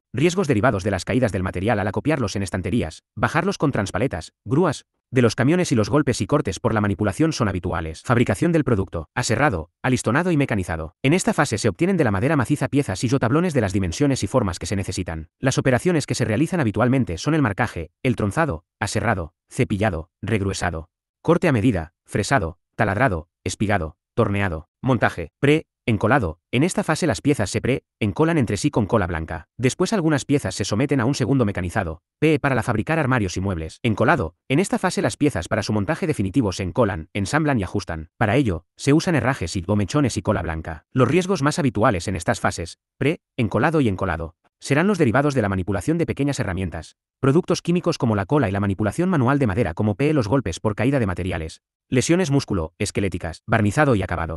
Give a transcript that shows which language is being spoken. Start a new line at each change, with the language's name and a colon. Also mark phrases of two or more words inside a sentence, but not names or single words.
Spanish: Riesgos derivados de las caídas del material al acopiarlos en estanterías, bajarlos con transpaletas, grúas, de los camiones y los golpes y cortes por la manipulación son habituales. Fabricación del producto, aserrado, alistonado y mecanizado. En esta fase se obtienen de la madera maciza piezas y tablones de las dimensiones y formas que se necesitan. Las operaciones que se realizan habitualmente son el marcaje, el tronzado, aserrado, cepillado, regruesado, corte a medida, fresado, taladrado, espigado, torneado, montaje, encolado. En esta fase las piezas se encolan entre sí con cola blanca. Después algunas piezas se someten a un segundo mecanizado, para fabricar armarios y muebles. Encolado. En esta fase las piezas para su montaje definitivo se encolan, ensamblan y ajustan. Para ello, se usan herrajes y mechones y cola blanca. Los riesgos más habituales en estas fases, encolado y encolado, serán los derivados de la manipulación de pequeñas herramientas, productos químicos como la cola y la manipulación manual de madera como los golpes por caída de materiales, lesiones músculo-esqueléticas, barnizado y acabado.